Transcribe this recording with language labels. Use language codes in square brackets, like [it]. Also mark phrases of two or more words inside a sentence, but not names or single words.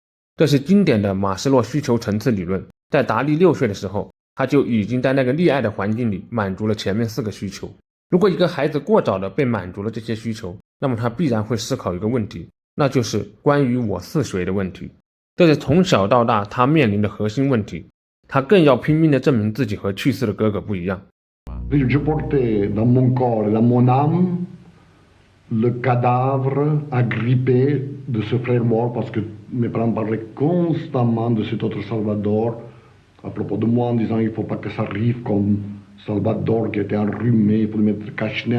[zh] 这是经典的马斯洛需求层次理论。在达利6岁的时候，他就已经在那个溺爱的环境里满足了前面4个需求。如果一个孩子过早的被满足了这些需求，那么他必然会思考一个问题，那就是关于我是谁的问题。这是从小到大他面临的核心问题。他更要拼命地证明自己和去世的哥哥不一样。 [fr] Je portais dans mon corps, dans mon âme, le cadavre agrippé de ce frère mort parce que mes parents parlaient constamment de cet autre Salvador à propos de moi en disant il ne faut pas que ça arrive comme Salvador qui était enrhumé, il faut le mettre cache-nez.